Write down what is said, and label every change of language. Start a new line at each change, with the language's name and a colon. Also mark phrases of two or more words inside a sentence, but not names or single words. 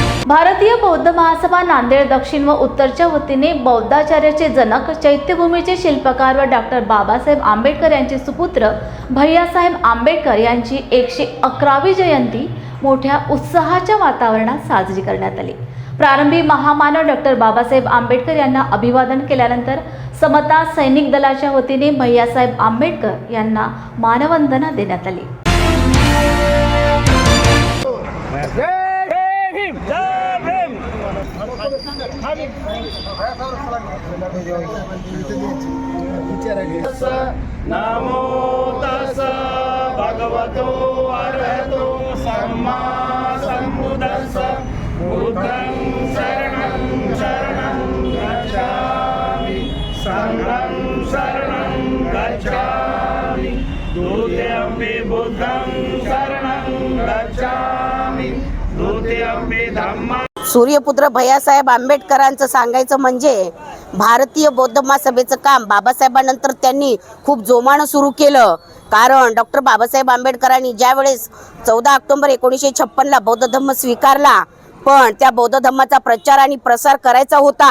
Marathi: भारतीय बौद्ध महासभा नांदेड दक्षिण व उत्तरच्या वतीने बौद्धाचार्याचे जनक चैत्यभूमीचे शिल्पकार व डॉक्टर बाबासाहेब आंबेडकर यांचे सुपुत्र भैयासाहेब आंबेडकर यांची 111वी जयंती मोठ्या उत्साहाच्या वातावरणात साजरी करण्यात आली। प्रारंभी महामानव डॉक्टर बाबासाहेब आंबेडकर यांना अभिवादन केल्यानंतर समता सैनिक दलाच्या वतीने भैयासाहेब आंबेडकर यांना मानवंदना देण्यात आली।
Pali: नमो तस्स भगवतो अरहतो सम्मा सम्बुद्धस्स बुद्धं शरणं गच्छामि संघं शरणं गच्छामि द्वितीयंपि बुद्धं शरणं गच्छामि द्वितीयंपि धम्मं।
Marathi: सूर्यपुत्र भैयासाहेब आंबेडकरांचं सांगायचं म्हणजे भारतीय बौद्ध महासभेचं काम बाबासाहेबांनंतर त्यांनी खूप जोमानं सुरू केलं। कारण डॉक्टर बाबासाहेब आंबेडकरांनी ज्यावेळेस 14 ऑक्टोबर 1956ला बौद्ध धम्म स्वीकारला, पण त्या बौद्ध धम्माचा प्रचार आणि प्रसार करायचा होता।